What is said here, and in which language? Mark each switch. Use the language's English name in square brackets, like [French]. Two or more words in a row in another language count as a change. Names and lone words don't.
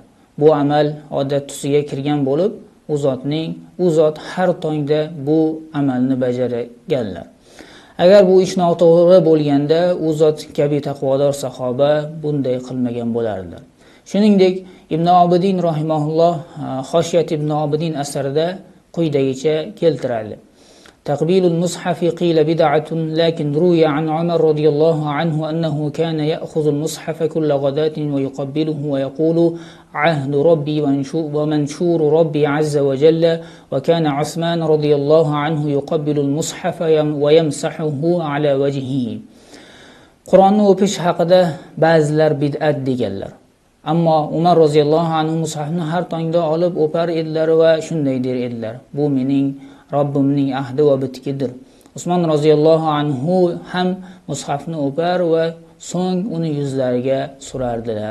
[Uzbek] Bu amal odat tusiga kirgan bo'lib, u zot har tongda bu amalni bajarganlar. Agar bu ish noto'g'ri bo'lganda, u zot kabi taqvodor sahoba bunday qilmagan bo'lardilar. Shuningdek, Ibn Abidin rahimahulloh Xoshiyat Ibn Abidin asarida quyidagicha keltiradi. [Arabic] تقبيل المصحف قيل بدعة لكن روي عن عمر رضي الله عنه أنه كان يأخذ المصحف كل غداة ويقبله ويقول عهد ربي ومنشور ربي عز وجل وكان عثمان رضي الله عنه يقبل المصحف ويمسحه على وجهه. [Uzbek] Qur'onni o'pish haqida ba'zilar bid'at deganlar. Ammo Umar [Arabic] رضي الله عنه [Uzbek] mushafni har tongda olib o'par edilar va shunday der edilar: bu mening Robbimning ahdi va bitkidir. Usmon [Arabic] رضي الله عنه [Uzbek] ham mushafni o'par va so'ng uni yuzlariga surardilar.